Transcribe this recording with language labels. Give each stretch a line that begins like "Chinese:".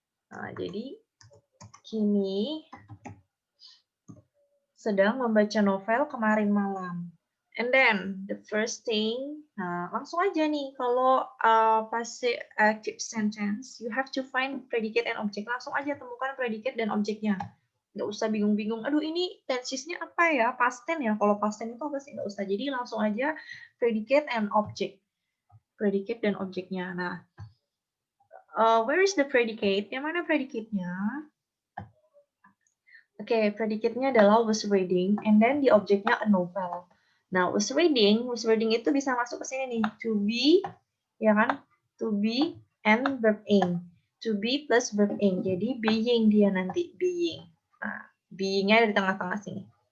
Indonesian: Nah, jadi Kimi sedang membaca novel kemarin malam.
English: And then the first thing,
Indonesian: nah langsung aja nih kalau
English: passive active sentence, you have to find predicate and object.
Indonesian: Langsung aja temukan predicate dan objeknya. Nggak usah bingung-bingung. Aduh ini tensesnya apa ya? Past tense ya. Kalau past tense itu apa sih? Nggak usah. Jadi langsung aja predicate and object. Predicate dan objeknya.
English: Nah, where is the predicate?
Indonesian: Yang mana predicate-nya? Oke, predicate-nya adalah was reading,
English: and then
Indonesian: the objeknya a novel. Nah, was reading itu bisa masuk ke sini nih, to be, ya kan? To be and verb ing. To be plus verb ing. Jadi being dia nanti, being. Nah, being-nya di tengah-tengah sini.